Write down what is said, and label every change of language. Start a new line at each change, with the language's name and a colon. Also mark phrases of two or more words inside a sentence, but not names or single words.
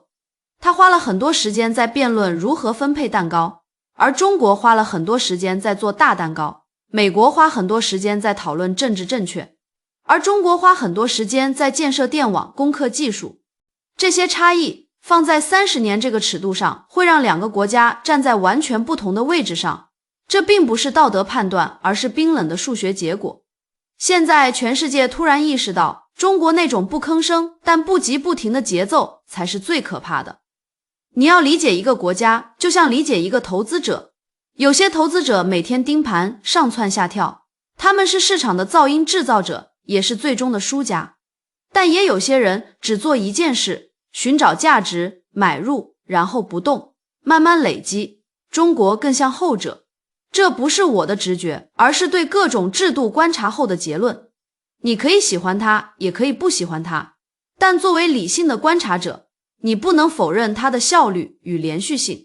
Chinese: 他花了很多時間在辯論如何分配蛋糕，而中國花了很多時間在做大蛋糕。美國花很多時間在討論政治正確，而中國花很多時間在建設電網、攻克技術。這些差異放在30年這個尺度上，會讓兩個國家站在完全不同的位置上。這並不是道德判斷，而是冰冷的數學結果。現在全世界突然意識到，中國那種不吭聲但不急不停的節奏才是最可怕的。你要理解一個國家，就像理解一個投資者。有些投資者每天盯盤，上蹿下跳，他們是市場的噪音制造者，也是最終的輸家。但也有些人只做一件事，尋找價值，買入，然後不動，慢慢累積。中國更像後者。這不是我的直覺，而是對各種制度觀察後的結論。你可以喜歡它，也可以不喜歡它，但作為理性的觀察者，你不能否認它的效率與連續性。